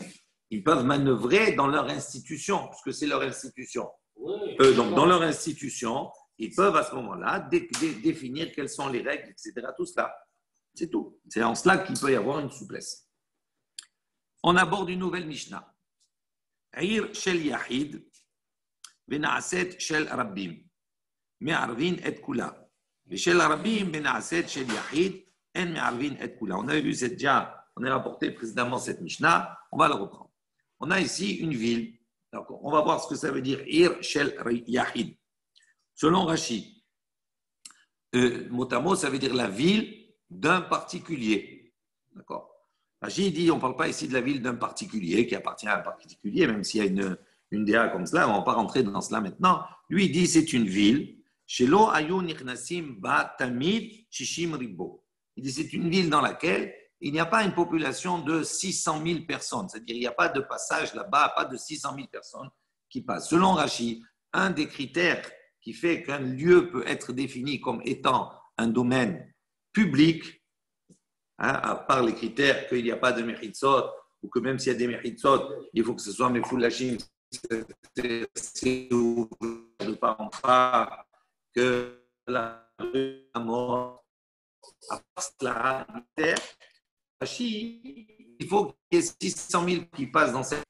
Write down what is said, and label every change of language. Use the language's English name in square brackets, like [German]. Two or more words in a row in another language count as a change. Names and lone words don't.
[French] Ils peuvent manœuvrer dans leur institution, puisque c'est leur institution. Donc, dans leur institution, ils peuvent à ce moment-là définir quelles sont les règles, etc. Tout cela. C'est tout. C'est en cela qu'il peut y avoir une souplesse. On aborde une nouvelle Mishnah. [Hebrew] עיר של יחיד ונעשית של רבים מערבין את כולה. של רבים ונעשית של יחיד, אין מערבין את כולה. [French] On avait vu on a rapporté précédemment cette Mishnah. On va la reprendre. On a ici une ville. Donc, on va voir ce que ça veut dire [Hebrew] עיר של יחיד. [French] Selon Rashi, mot à mot, ça veut dire la ville d'un particulier. D'accord? Rachid dit, on ne parle pas ici de la ville d'un particulier qui appartient à un particulier, même s'il y a une DA comme cela, on ne va pas rentrer dans cela maintenant. Lui, il dit, c'est une ville. [Hebrew] שלא היו נכנסים בה תמיד שישים ריבוא. [French] Il dit, c'est une ville dans laquelle il n'y a pas une population de 600 000 personnes. C'est-à-dire, il n'y a pas de passage là-bas, pas de 600 000 personnes qui passent. Selon Rachid, un des critères qui fait qu'un lieu peut être défini comme étant un domaine public, à part les critères qu'il n'y a pas de mechitsot, ou que même s'il y a des mechitsot, il faut que ce soit mefoulachim, c'est de part en part, que la mort, à part cela, il faut qu'il y ait 600 000 qui passent dans cette.